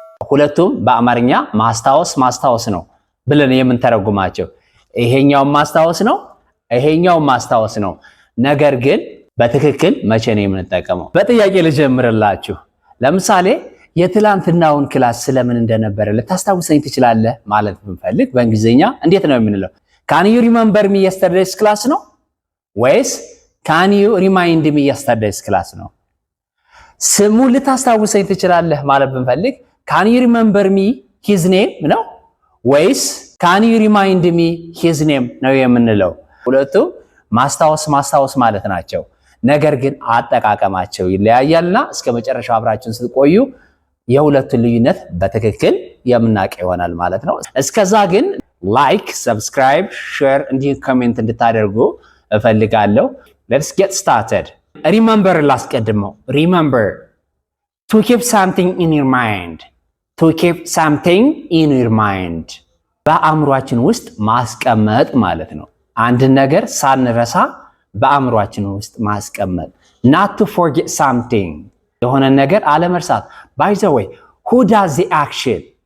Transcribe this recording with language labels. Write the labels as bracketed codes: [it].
[am] ሁለቱም በአማርኛ ማስታወስ ነው ብለን የምንተረጉማቸው። ይሄኛው ማስታወስ ነው፣ ይሄኛው ማስታወስ ነው። ነገር ግን በትክክል መቼ ነው የምንጠቀመው? በጥያቄ ልጀምርላችሁ። ለምሳሌ የትላንትናውን ክላስ ስለምን እንደነበረ ልታስታውሰኝ ትችላለህ ማለት ብንፈልግ በእንግሊዝኛ እንዴት ነው የምንለው? [en] Can you remember me yesterday's class [am] ነው ወይስ [en] Can you remind me yesterday's class ነው? [am] ስሙ ልታስታውሰኝ ትችላለህ ማለት ብንፈልግ [en] Can you remember me his name [am] ነው ወይስ [en] Can you remind me his name [am] ነው የምንለው? ሁለቱም ማስታወስ ማለት ናቸው። ነገር ግን አጠቃቀማቸው ይለያያልና እስከ መጨረሻው አብራችሁን ስትቆዩ የሁለቱን ልዩነት በትክክል የምናውቅ ይሆናል ማለት ነው። እስከዛ ግን ላይክ፣ ሰብስክራይብ፣ ሼር እንዲሁም ኮሜንት እንድታደርጉ እፈልጋለሁ። [en] Let's get started. Remember [am] ላስቀድመው። [en] Remember to keep something in your mind. To keep something in your mind. [am] በአእምሯችን ውስጥ ማስቀመጥ ማለት ነው። አንድ ነገር ሳንረሳ በአእምሯችን ውስጥ ማስቀመጥ። [en] Not to forget something. [am] የሆነ ነገር አለመርሳት። [en] By the way, who does the action?